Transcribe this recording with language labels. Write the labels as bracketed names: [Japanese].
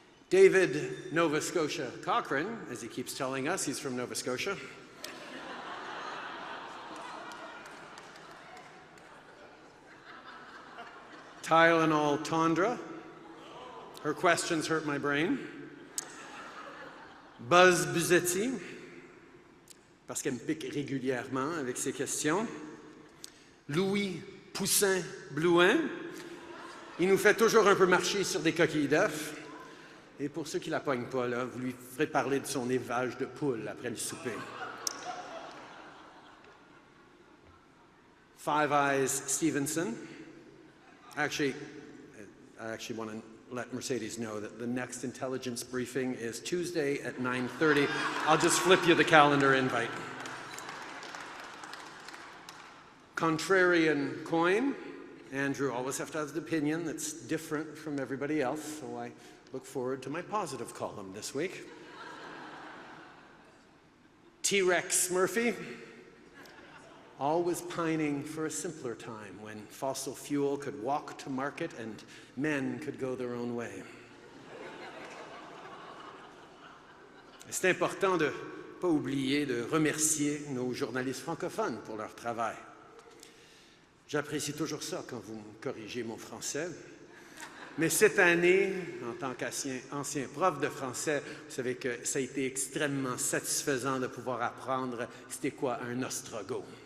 [English] David Nova Scotia Cochrane, as he keeps telling us, he's from Nova Scotia. Tylenol Tondra. Her questions hurt my brain. [French] Buzz Buzetti, parce qu'elle me pique régulièrement avec ses questions. Louis Poussin Blouin. Il nous fait toujours un peu marcher sur des coquilles d'œufs. Et pour ceux qui ne la pognent pas, là, vous lui ferez parler de son élevage de poules après le souper. [English] Five Eyes Stevenson. I actually want to let Mercedes know that the next intelligence briefing is Tuesday at 9:30. I'll just flip you the calendar invite. Contrarian Coin. Andrew always has to have an opinion that's different from everybody else, so I look forward to my positive column this week. T-Rex Murphy. Always pining for a simpler time when fossil fuel could walk to market and men could go their own way. [French] C'est important de ne pas oublier de remercier nos journalistes francophones pour leur travail. J'apprécie toujours ça quand vous me corrigez mon français. Mais cette année, en tant qu'ancien prof de français, vous savez que ça a été extrêmement satisfaisant de pouvoir apprendre c'était quoi un ostrogoth.